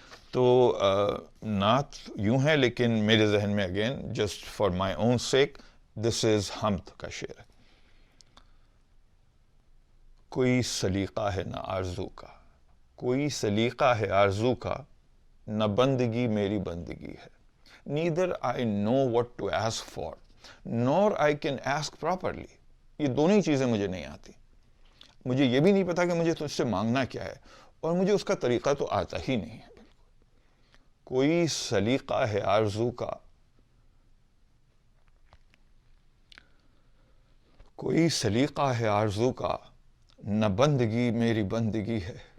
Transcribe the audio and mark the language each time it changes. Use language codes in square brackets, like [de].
[ur] تو نعت یوں ہے، لیکن میرے ذہن میں again [en] just for my own sake this is [ur] حمد کا شعر ہے۔ کوئی سلیقہ ہے نہ آرزو کا، کوئی سلیقہ ہے آرزو کا نہ بندگی میری بندگی ہے. [en] Neither I know what to ask for nor I can ask properly. [ur] یہ دونوں ہی چیزیں مجھے نہیں آتی. مجھے یہ بھی نہیں پتا کہ مجھے تجھ سے مانگنا کیا ہے اور مجھے اس کا طریقہ تو آتا ہی نہیں ہے. کوئی سلیقہ ہے آرزو کا کوئی سلیقہ ہے آرزو کا نہ بندگی میری بندگی ہے.